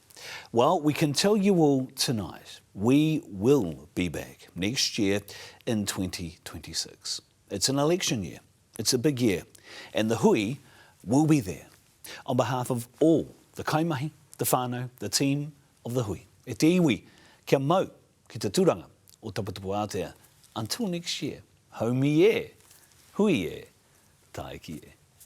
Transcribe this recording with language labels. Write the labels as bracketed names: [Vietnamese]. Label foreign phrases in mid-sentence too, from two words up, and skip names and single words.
[English] Well, we can tell you all tonight, we will be back next year in 2026. It's an election year, it's a big year, and the hui will be there. On behalf of all the kaimahi, the whānau, the team of the hui, [Māori] e te iwi, kia mau ki te tūranga o Taputapu Aotea. [English] Until next year, [Māori] haumi e, hui e, taiki e.